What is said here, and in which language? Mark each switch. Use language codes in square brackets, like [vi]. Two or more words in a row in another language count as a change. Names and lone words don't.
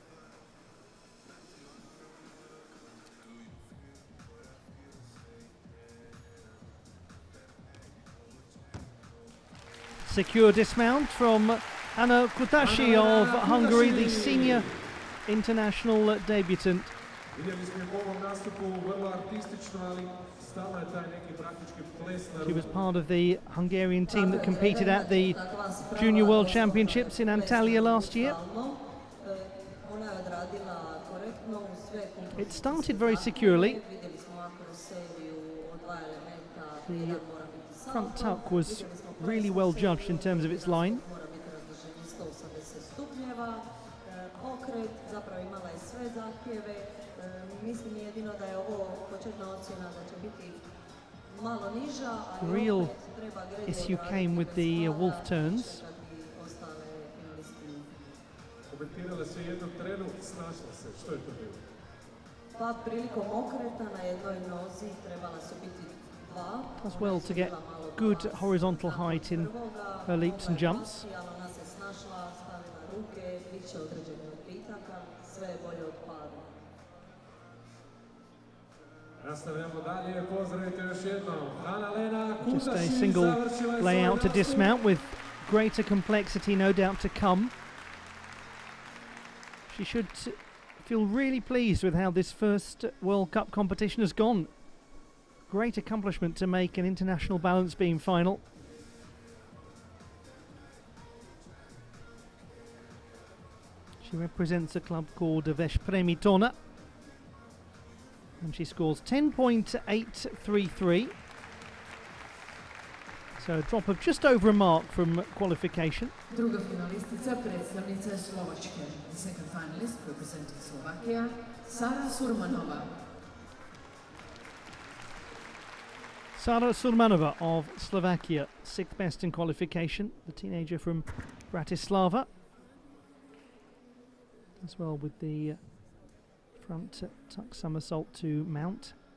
[en] Secure dismount from Anna Kutashi of Hungary, the senior international debutant [hr] Vidjeli smo u ovom nastupu vrlo artistično, ali stalno je taj neki praktički ples na ruku. [en] She was part of the Hungarian team that competed at the Junior World Championships in Antalya last year. It started very securely. The front tuck was really well judged in terms of its line. Real issue came with the wolf turns. [hr] Komentirala se jednom trenu, snašla se. Što je to bilo? Pa prilikom okreta na jednoj nozi trebala su biti dva. [en] As well to get good horizontal height in her leaps and jumps. [hr] Ona se snašla, stavila ruke, bit će određeni odbitaka, sve je bolje od pada. Nastavljamo dalje, pozdravite još jednom. [en] Just a single layout to dismount with greater complexity no doubt to come. She should feel really pleased with how this first World Cup competition has gone. Great accomplishment to make an international balance beam final. She represents a club called Veszprémi Torna, and she scores 10.833. So a drop of just over a mark from qualification. [hr] Druga finalistica, predstavnica Slovačke. [en] The second finalist representing Slovakia, Sara Surmanova. Sara Surmanova of Slovakia, 6th best in qualification. The teenager from Bratislava. As well with the front tuck somersault to mount.